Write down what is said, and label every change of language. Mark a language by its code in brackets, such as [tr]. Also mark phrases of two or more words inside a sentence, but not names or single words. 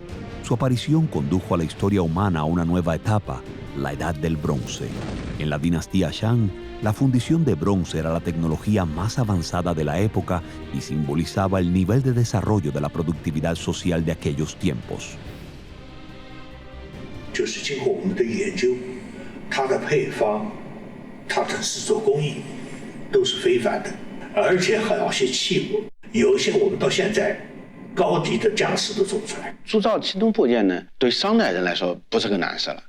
[es] Su aparición condujo a la historia humana a una nueva etapa, la Edad del Bronce. En la dinastía Shang, la fundición de bronce era la tecnología más avanzada de la época y simbolizaba el nivel de desarrollo de la productividad social de aquellos tiempos. [zh] 就是经过我们的研究，它的配方、它的制作工艺都是非凡的，而且还有些器物，有一些我们到现在高低的匠师都做不出来。铸造青铜部件呢，对商代人来说不是个难事了。